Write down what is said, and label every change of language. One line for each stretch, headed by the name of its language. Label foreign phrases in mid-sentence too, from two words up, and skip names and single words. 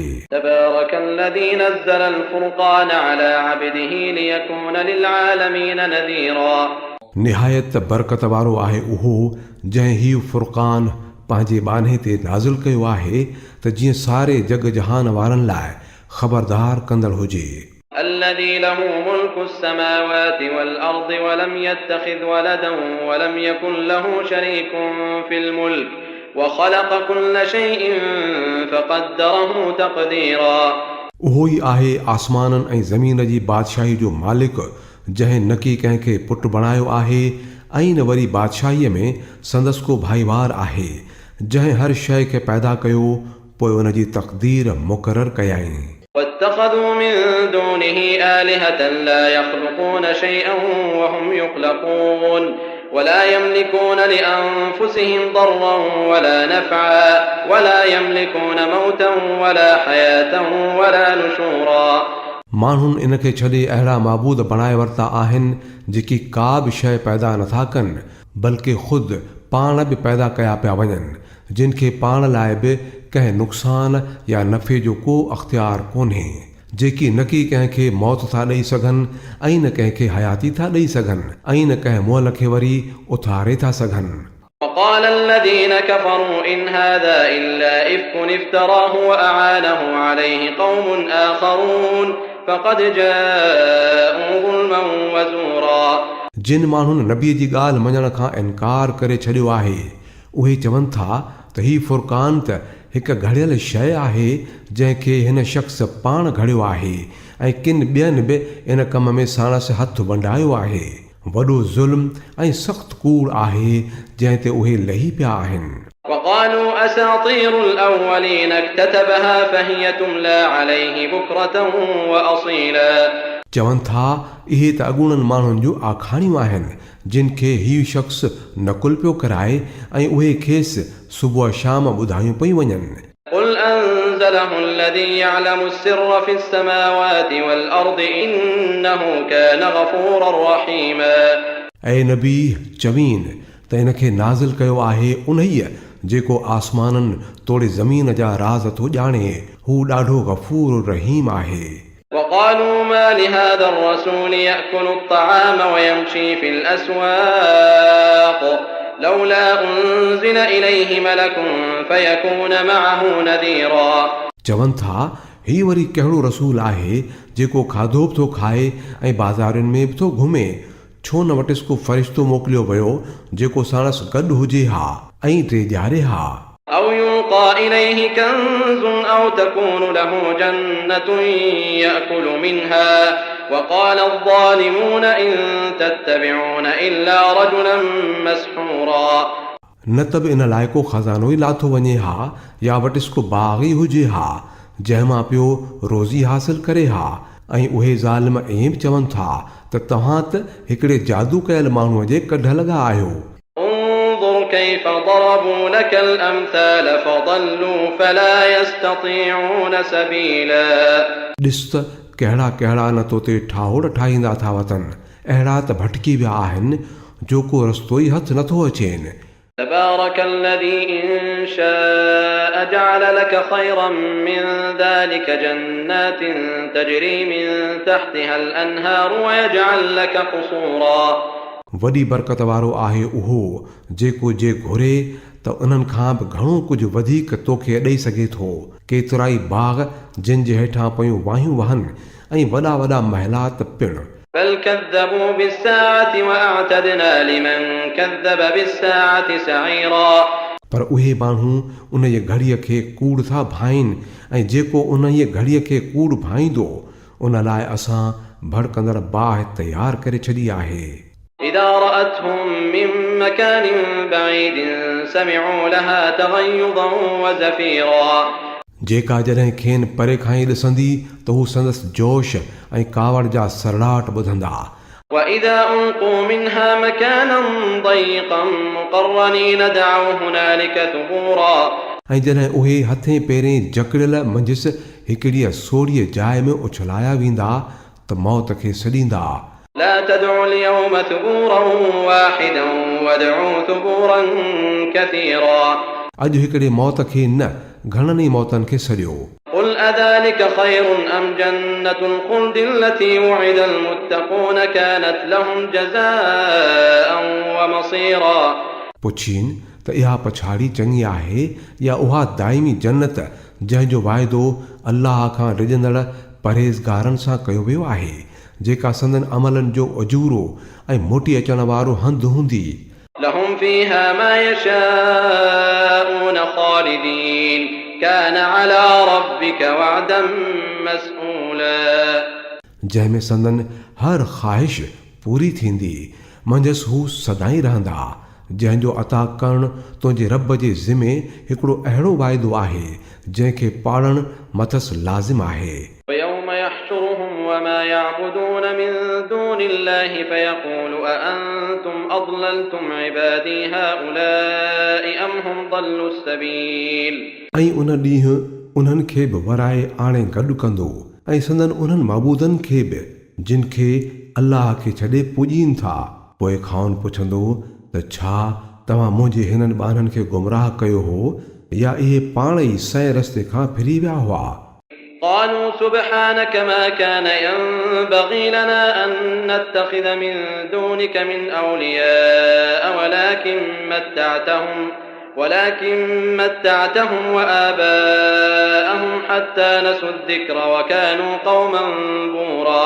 Arabic: تبارك الذي نزل الفرقان على عبده ليكون للعالمين نذيرا.
Sindhi: निहायत बरकत वारो आहे उहो जंहिं हीउ फ़ुरक़ान पंहिंजे बाने ते नाज़िल कयो आहे त जीअं सारे जग जहान वारनि लाइ ख़बरदार कंदड़ हुजे।
Arabic: الذي له ملك السماوات والأرض ولم يتخذ ولدا ولم يكن له شريك في الملك وخلق كل شيء فقدره تقديرا।
Sindhi: उहो ई आहे आसमाननि ऐं ज़मीन जी बादशाही जो मालिक जंहिं न की कंहिंखे पुटु बणायो आहे ऐं न वरी बादशाहीअ में संदसि को भाईवार आहे, जंहिं हर शइ खे पैदा कयो पोइ उन जी तक़दीर मुक़ररु कयाईं।
Arabic: واتخذوا من دونه آلهة لا يخلقون شيئا وهم يخلقون ولا يملكون لأنفسهم ضرا ولا نفعا ولا يملكون موتا ولا حياة ولا نشورا।
Sindhi: माण्हुनि इन खे छॾे अहिड़ा माबूद बणाए वरिता आहिनि जेकी का बि शइ पैदा नथा कनि बल्कि ख़ुदि पाण बि पैदा कया पिया वञनि, जिन खे पाण लाइ बि कंहिं नुक़सान या नफ़े जो को अख़्तियार कोन्हे, जेकी न की कंहिंखे मौत था ॾेई सघनि ऐं न कंहिंखे हयाती था ॾेई सघनि ऐं न कंहिं मुअल खे वरी उथारे था सघनि।
Arabic: وقال الذين كفروا إن هذا إلا إفك افتراه وأعانه عليه قوم آخرون فقد جاءوا ظلما وزورا।
Sindhi: जिन माण्हुनि नबीअ जी ॻाल्हि मञण खां इनकार करे छॾियो आहे उहे चवनि था त हीउ फ़ुरक़ान त हिकु घड़ियल शइ आहे जंहिंखे हिन शख़्स पाण घड़ियो आहे ऐं किन ॿियनि बि इन कम में साणसि हथु बंडायो आहे। वॾो ज़ुल्म ऐं सख़्तु कूड़ आहे जंहिं ते उहे लही पिया आहिनि।
Arabic: وقالوا أساطير الأولين اكتتبها فهي تملى عليه بكرة وأصيلا।
Sindhi: चवनि था इहे त अॻूणनि माण्हुनि जूं आखाणियूं आहिनि जिन खे हीउ शख़्स नकुल पियो कराए ऐं उहे खेसि सुबुह शाम ॿुधायूं पई वञनि।
Arabic: قل أنزله الذي يعلم السر في السماوات والأرض إنه كان غفورا رحيما।
Sindhi: ऐं नबी चवीन त इन खे नाज़िल कयो आहे उन्हीअ जेको आसमाननि तोड़े ज़मीन जा राज़ थो ॼाणे, हू ॾाढो गफ़ूर रहीम आहे।
Arabic: وقالوا ما لهذا الرسول يأكل الطعام ويمشي في الأسواق لولا أنزل إليه ملك فيكون معه نذيرا।
Sindhi: चवनि था ही वरी कहिड़ो रसूल आहे जेको खाधो बि थो खाए ऐं बाज़ारुनि में बि थो घुमे, छो न वटिसि को फ़रिश्तो मोकिलियो वियो जेको साणसि गॾु हुजे हा ऐं टे ॼारे हा।
Arabic: أو يلقى إليه كنز أو تكون له جنة يأكل منها وقال الظالمون إن تتبعون إلا رجلا مسحورا।
Sindhi: न त बि इन लाइ को ख़ज़ानो ई लाथो वञे हा या वटिसि को बाग़ ई हुजे हा जंहिंमां पियो रोज़ी हासिल करे हा, ऐं उहे ज़ालिम ऐं बि चवनि था त तव्हां त हिकिड़े जादू कयल माण्हूअ जे कढ लॻा आहियो।
Arabic: كيف ضربوا لك الأمثال فضلوا فلا يستطيعون سبيلا।
Sindhi: ॾिस त कहिड़ा कहिड़ा न तो ते ठाहोड़ ठाहींदा था वतनि, अहिड़ा त भटकी विया आहिनि जो को रस्तो ई हथु नथो अचेनि।
Arabic: تبارك الذي إن شاء جعل لك خيرا من ذلك جنات تجري من تحتها الأنهار ويجعل لك قصورا।
Sindhi: वॾी बरकत वारो आहे उहो जेको जे घुरे त उन्हनि खां बि घणो कुझु वधीक तोखे ॾेई सघे थो, केतिरा ई बाग़ जिन जे हेठां पयूं वाहियूं वहनि ऐं वॾा वॾा महिलात पिणु।
Arabic: بل كذبوا بالساعة وأعتدنا لمن كذب بالساعة سعيرا।
Sindhi: पर उहे माण्हू उन जी घड़ीअ खे कूड़ था भाइनि ऐं जेको उन जी घड़ीअ खे कूड़ भाईंदो उन लाइ असां भड़कंदड़ बाहि तयारु करे छॾी आहे।
Arabic: إذا رأتهم من مكان بعيد سمعوا لها تغيظا وزفيرا।
Sindhi: जेका जॾहिं खेनि परे खां ई ॾिसंदी त हू संदसि जोश ऐं कावड़ जा सरलाट ॿुधंदा।
Arabic: وإذا ألقوا منها مكانا ضيقا مقرنين دعوا هنالك ثبورا।
Sindhi: ऐं जॾहिं उहे हथें पेरें जकड़ियल मंझसि हिकिड़ीअ सोड़ीअ जाइ में उछलाया वेंदा त मौत खे सॾींदा।
Arabic: لا تدعوا اليوم ثبورا واحدا وادعوا ثبورا كثيرا
Sindhi: अॼु हिकिड़े मौत खे न घणनि ई मौतनि खे सॾियो।
Arabic: قل أذلك خير أم جنة الخلد التي وعد المتقون كانت لهم جزاء ومصيرا
Sindhi: पुछीन त इहा पछाड़ी चङी आहे या उहा दाइमी जन्नत जंहिंजो वाइदो अल्लाह खां डिॼंदड़ परहेज़गारनि सां कयो वियो आहे, जेका संदन अमलनि जो अजूरो ऐं मोटी अचण वारो हंधु हूंदी।
Arabic: لهم فيها ما يشاءون خالدين كان على ربك وعدا مسئولا
Sindhi: जंहिंमें संदन हर ख़्वाहिश पूरी थींदी, मंझसि हू सदाईं रहंदा, जंहिंजो अता करणु तुंहिंजे रब जे ज़िमे हिकिड़ो अहिड़ो वाइदो आहे जंहिंखे पाड़णु मथसि लाज़िम आहे।
Arabic: ويوم يحشرهم وما يعبدون من دون الله فيقول أأنتم أضللتم عبادي هؤلاء أم هم ضلوا السبيل
Sindhi: ऐं उन ॾींहुं उन्हनि खे बि वराए आणे गॾु कंदो ऐं संदन उन्हनि माबूदनि खे बि जिन खे अल्लाह खे छॾे पूॼीनि था। पोइ खाउन पुछंदो त छा तव्हां मुंहिंजे हिननि ॿारनि खे गुमराह कयो हो या इहे पाण ई सही रस्ते खां फिरी विया हुआ।
Arabic: قالوا سبحانك ما كان ينبغي لنا أن نتخذ من دونك من أولياء ولكن متعتهم وآباءهم حتى نسوا الذكر وكانوا قوما بورا